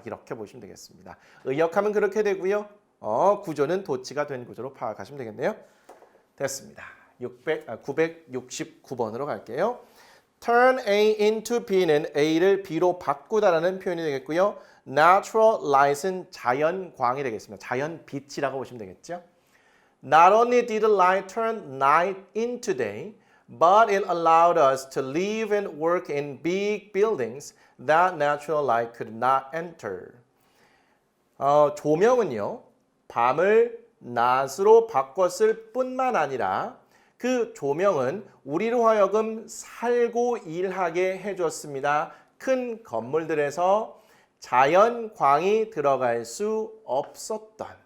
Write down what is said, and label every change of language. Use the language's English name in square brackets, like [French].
[Korean] 이렇게 보시면 되겠습니다. 의역하면 그렇게 되고요. 구조는 도치가 된 구조로 파악하시면 되겠네요. 됐습니다. 969번으로 갈게요. Turn A into B는 A를 B로 바꾸다라는 표현이 되겠고요. Naturalize는 자연광이 되겠습니다. 자연빛이라고 보시면 되겠죠. [English] Not only did light turn night into day, but it allowed us to live and work in big buildings that natural light could not enter. [Korean] 조명은요. 밤을 낮으로 바꿨을 뿐만 아니라 그 조명은 우리로 하여금 살고 일하게 해줬습니다. 큰 건물들에서 자연광이 들어갈 수 없었던.